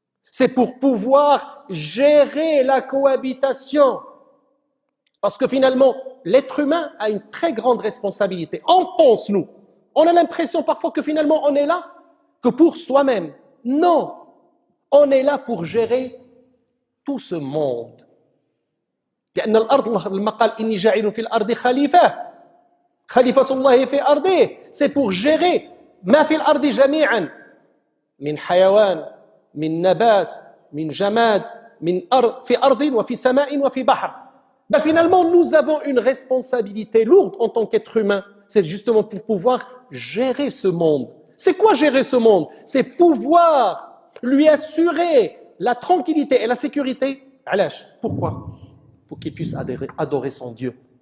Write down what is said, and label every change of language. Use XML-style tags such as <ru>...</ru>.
<fr>C'est pour pouvoir gérer la cohabitation. Parce que finalement, l'être humain a une très grande responsabilité. On pense, nous. On a l'impression parfois que finalement, on est là que pour soi-même. Non. On est là pour gérer tout ce monde.</fr> <ar>لأن الأرض لما قال إني جاعل في الأرض خليفة الله في أرضه,</ar> <fr>c'est pour gérer</fr> <ar>ما في الأرض جميعا من حيوان من نبات من جماد من أرض في أرض وفي سماء وفي بحر.</ar> <fr>Ben finalement, nous avons une responsabilité lourde en tant qu'être humain. C'est justement pour pouvoir gérer ce monde. C'est quoi gérer ce monde? C'est pouvoir lui assurer la tranquillité et la sécurité. Alash, pourquoi? Pour qu'il puisse adorer son Dieu.</fr>